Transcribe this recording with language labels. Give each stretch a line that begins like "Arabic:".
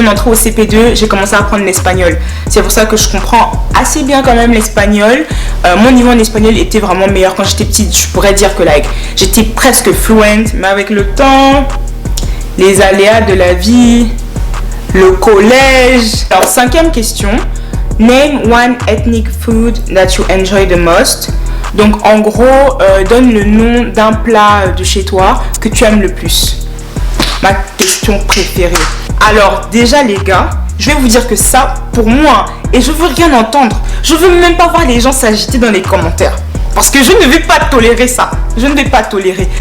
French: Mon entrée au CP2, j'ai commencé à apprendre l'espagnol. C'est pour ça que je comprends assez bien quand même l'espagnol. Mon niveau en espagnol était vraiment meilleur quand j'étais petite. Je pourrais dire que like, j'étais presque fluent, mais avec le temps, les aléas de la vie, le collège. Alors, 5e question.
English: Name one ethnic food that you enjoy the most.
French: Donc en gros, donne le nom d'un plat de chez toi que tu aimes le plus. Ma question préférée. Alors déjà les gars, je vais vous dire que ça, pour moi, et je veux rien entendre. Je veux même pas voir les gens s'agiter dans les commentaires. Parce que je ne vais pas tolérer ça. Je ne vais pas tolérer.